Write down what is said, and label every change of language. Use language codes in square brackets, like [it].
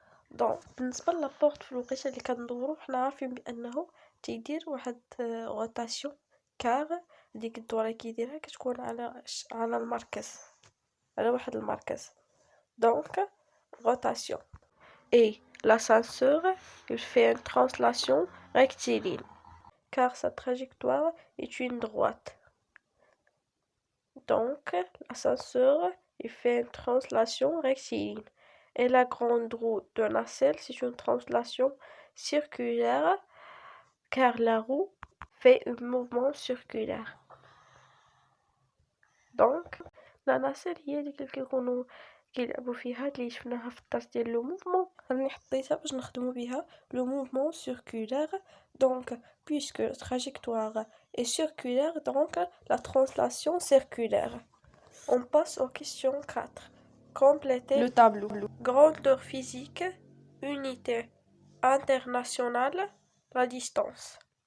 [ar] دونك بالنسبه لابورت في الوقيته اللي كندورو حنا عارفين بانه تيدير واحد روتاسيون كار ديك الدوره كيديرها كتكون على المركز على واحد المركز. [fr] دونك rotation et l'ascenseur il fait une translation rectiligne car sa trajectoire est une droite. Donc l'ascenseur il fait une translation rectiligne. Et la grande roue de nacelle, c'est une translation circulaire car la roue fait un mouvement circulaire. Donc, la nacelle [ar] هي اللي كيكونوا كيلعبوا فيها اللي شفناها في الدرس ديال لو موفمون. راني حطيتها باش نخدموا بها لو موفمون circulaire. [fr] Donc, puisque la trajectoire est circulaire, donc la translation circulaire. On passe aux questions 4. Compléter Le tableau. Grandeur physique, unité internationale, la distance.